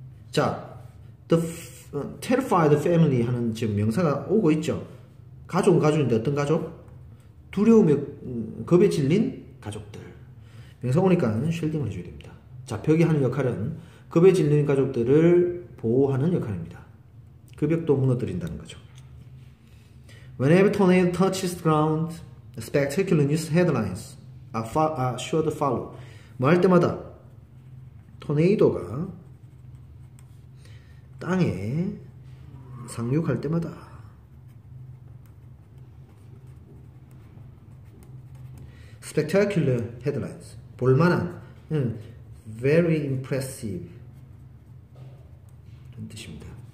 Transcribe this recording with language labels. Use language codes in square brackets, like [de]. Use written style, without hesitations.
[ko] 자, [en] terrified family [ko] 하는 지금 명사가 오고 있죠. 가족은 가족인데 어떤 가족? 두려움에 겁에 질린 가족들. 명사 오니까 쉴딩을 해줘야 됩니다. 자, 벽이 하는 역할은 겁에 질린 가족들을 보호하는 역할입니다. 그 벽도 무너뜨린다는 거죠. [en] Whenever tornado touches the ground, spectacular news headlines are sure to follow. [ko] 뭐 할 때마다 토네이도가 땅에 상륙할 때마다 [en] spectacular headlines [ko] 볼만한 [en] very impressive [ko] 이런 뜻입니다.